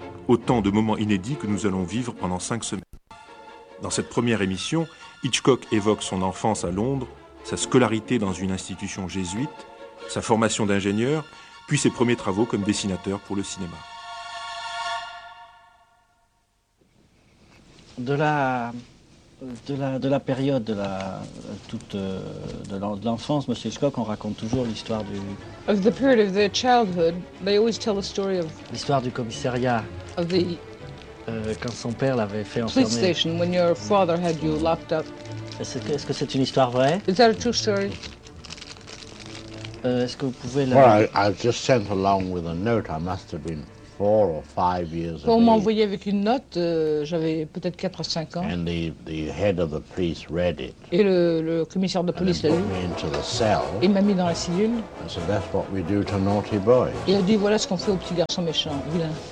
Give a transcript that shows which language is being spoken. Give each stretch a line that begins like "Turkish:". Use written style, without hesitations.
French: Autant de moments inédits que nous allons vivre pendant 5 semaines. Dans cette première émission, Hitchcock évoque son enfance à Londres, sa scolarité dans une institution jésuite, sa formation d'ingénieur, puis ses premiers travaux comme dessinateur pour le cinéma. De la période de la toute de l'enfance, Monsieur Hitchcock, on raconte toujours l'histoire du.
English: Of the period of their childhood, they always tell the story of.
French: L'histoire du commissariat.
English: Of the.
French: Quand son père l'avait fait enfermer.
English: Police station, when your father had you locked up.
French: Est-ce que c'est une histoire vraie?
English: Is that a true story?
French: Est-ce que vous pouvez la.
English: Well, I just sent along with a note. I must have been. Four or five years ago.
French: On m'envoyait avec une note, j'avais peut-être 4 ou 5 ans.
English: And the head of the police read it.
French: Et le commissaire de police l'a lu. Il m'a mis dans la cellule.
English: And so that's what we do to naughty boys.
French: Il a dit voilà ce qu'on fait aux petits garçons méchants, vilains.